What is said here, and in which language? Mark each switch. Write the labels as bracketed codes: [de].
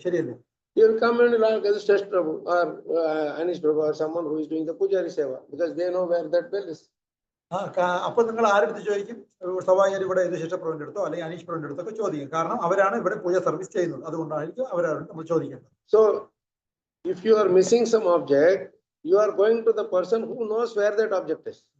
[ml] ശരിയല്ലേ? [en] You will come and ask Sresh Prabhu or Anish Prabhu or someone who is doing the Pujari Seva, because they know where that bell is. [ml] അപ്പൊ നിങ്ങൾ ആരെടുത്ത് ചോദിക്കും? സ്വാഭാവികമായും ഇവിടെ ശേഷ പ്രഭുവിന്റെ അടുത്തോ അല്ലെങ്കിൽ അനീഷ് പ്രഭുവിന്റെ അടുത്തൊക്കെ ചോദിക്കും. കാരണം അവരാണ് ഇവിടെ പൂജ സർവീസ് ചെയ്യുന്നത്. അതുകൊണ്ടായിരിക്കും അവരാണ് നമ്മൾ ചോദിക്കുന്നത്. [en] So if you are missing some object, you are going to the person who knows where that object is.